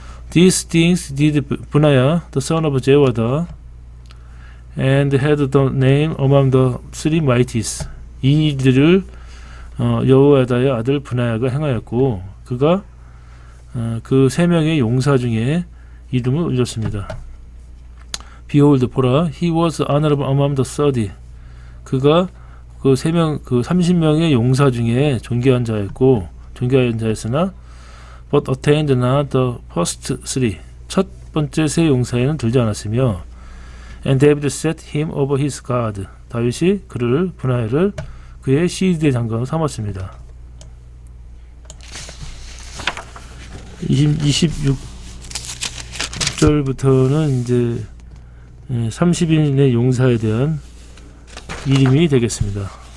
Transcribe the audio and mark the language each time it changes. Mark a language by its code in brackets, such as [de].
[en] These things did Bunaya the son of Jehoiada and had the name among the three mighties [ko] 이 일들을 여호야다의 아들 분하야가 행하였고 그가 그 세 명의 용사 중에 이름을 올렸습니다. [en] Behold, [ko] 보라, [en] he was honorable among the 30. [ko] 그가 그 30명의 용사 중에 존귀한 자였으나 [en] but attained not the first three. [ko] 첫 번째 세 용사에는 들지 않았으며 [en] and David set him over his guard. [ko] 다윗이 분하야를 그의 시위대 장관으로 삼았습니다. 26절부터는 이제 30인의 용사에 대한 이름이 되겠습니다.